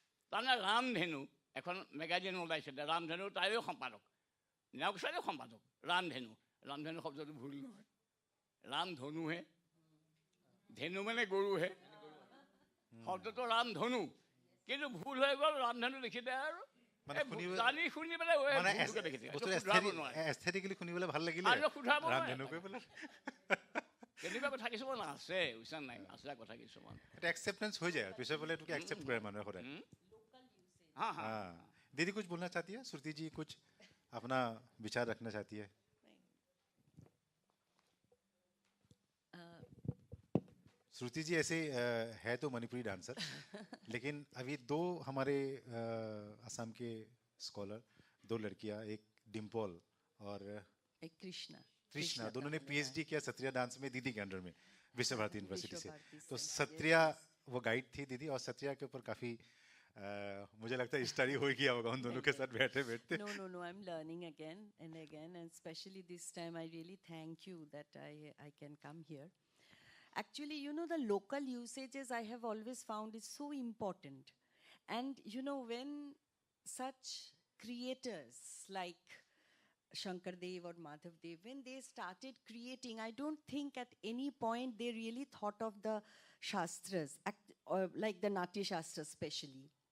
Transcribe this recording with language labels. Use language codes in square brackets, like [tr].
[as] তাৰমানে ৰামধেনু এখন মেগাজিন ওলাইছিলে ৰামধেনু তাইও সম্পাদক নায়ক ছাৰেও সম্পাদক ৰামধেনু শব্দটো ভুল নহয় ৰামধনুহে ধেনু মানে গৰুহে শব্দটো ৰামধনু কিন্তু ভুল হৈ গ'ল ৰামধেনু লিখিলে আৰু জানি শুনি পেলাই এস্থেটিকেলি শুনিবলৈ ভাল লাগিলে ৰামধেনু কৈ পেলাই তেনেকুৱা কথা কিছুমান আছে বুজিছা নাই আছে কথা কিছুমান এটা একচেপ্টেঞ্চ হৈ যায় পিছৰ বোলে এইটোকে একচেপ্ট কৰে মানুহে সদায় [hi] हाँ हाँ दीदी कुछ बोलना चाहती है श्रुति जी कुछ अपना विचार रखना चाहती है श्रुति जी ऐसे है तो मणिपुरी डांसर लेकिन अभी दो हमारे असम के स्कॉलर दो लड़कियां एक डिम्पल और एक कृष्णा दोनों ने पीएचडी किया सत्रिया डांस में दीदी के अंडर में विश्व भारती यूनिवर्सिटी से तो सत्रिया वो गाइड थी दीदी और सत्रिया के ऊपर काफ़ी मुझे लगता है स्टडी हो गया होगा उन दोनों के साथ बैठे [en] No, I'm learning again and especially this time I really thank you that I can come here. Actually, the local usages I have always found is so important. And, when such creators like Sankaradeva or Madhavadeva, when they started creating, I don't think at any point they really thought of the Shastras, or like the Natya Shastra especially.